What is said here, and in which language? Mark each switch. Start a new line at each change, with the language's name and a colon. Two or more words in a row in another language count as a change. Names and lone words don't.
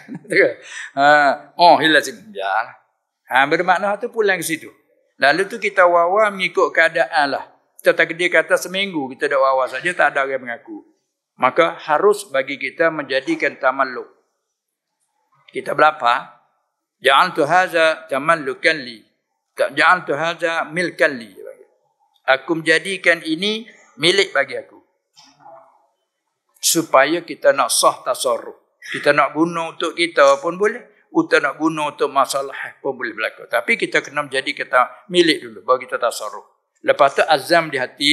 Malay: Hilang 1000. Bermakna tu pulang ke situ. Lalu tu kita wawa mengikut keadaan lah. Kita takdir kata seminggu kita dah wawa saja, tak ada orang mengaku. Maka harus bagi kita menjadikan tamalluk. Kita berapa?
Arabic: جعلت هذا تملكا لي. جعلت هذا ملكا لي.
Malay: Aku menjadikan ini milik bagi aku. Supaya kita nak sah tasarruf. Kita nak guna untuk kita pun boleh. Kita nak guna untuk masalah pun boleh berlaku. Tapi kita kena menjadi kita milik dulu. Baru kita tasarruf. Lepas tu azam di hati.